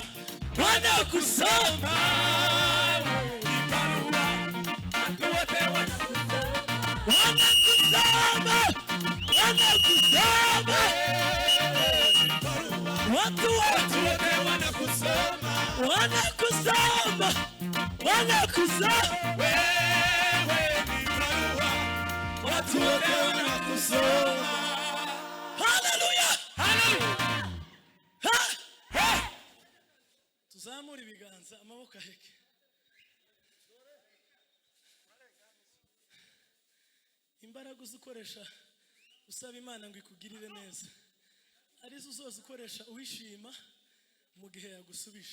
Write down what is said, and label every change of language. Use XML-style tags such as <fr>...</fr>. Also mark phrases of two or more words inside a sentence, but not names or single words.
<sw>Ni barua, watu wote wanakusoma, watu wote wanakusoma. Wewe ni barua, watu wote wanakusoma. Haleluya, haleluya.</sw> <rw>Tuzamura ibiganza amaboko aheke. imbaraga uzikoresha usaba Imana ngo ikugirire neza arizo uzose ukoresha uwishima mu gihe yagusubije.</rw>